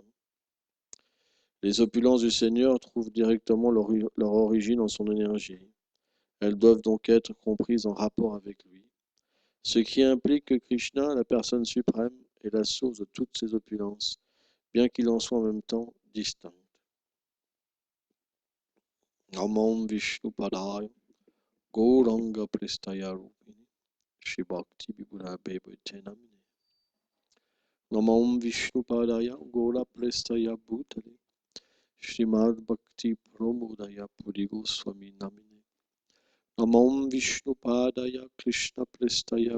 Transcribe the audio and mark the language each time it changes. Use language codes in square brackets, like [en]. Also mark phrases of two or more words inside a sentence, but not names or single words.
[fr] Les opulences du Seigneur trouvent directement leur origine en son énergie. Elles doivent donc être comprises en rapport avec lui, ce qui implique que Krishna, la personne suprême, est la source de toutes ces opulences, bien qu'il en soit en même temps distinct. [sa] नमं विष्णु पादाय गौराङ्ग प्रेष्ठाय रूपिणी श्री भक्ति विभुर भेभते नामिने नमं विष्णु पादाय गौर प्रेष्ठाय भूतले श्रीमद् भक्ति प्रमोदय पुरी गोस्वामी नामिने नमं विष्णु पादाय कृष्ण प्रेष्ठाय